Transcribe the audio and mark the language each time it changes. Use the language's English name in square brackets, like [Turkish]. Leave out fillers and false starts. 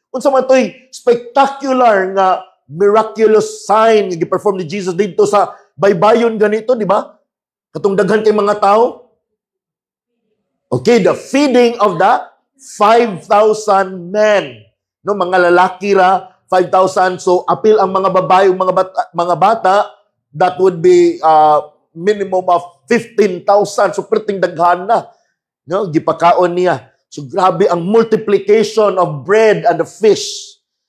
[Cebuano] Unsa man toy spectacular nga miraculous sign nga gi-perform ni Jesus dito sa baybayon ganito, di ba? Katong daghan kay mga tao. [English] Okay, the feeding of the 5,000 men. [Cebuano] No, mga lalaki ra 5,000, so apil ang mga babae, mga bata, [English] that would be minimum of 15,000. [Cebuano] So perting daghan na. No, gipakaon niya. So grabe ang [English] multiplication of bread and the fish.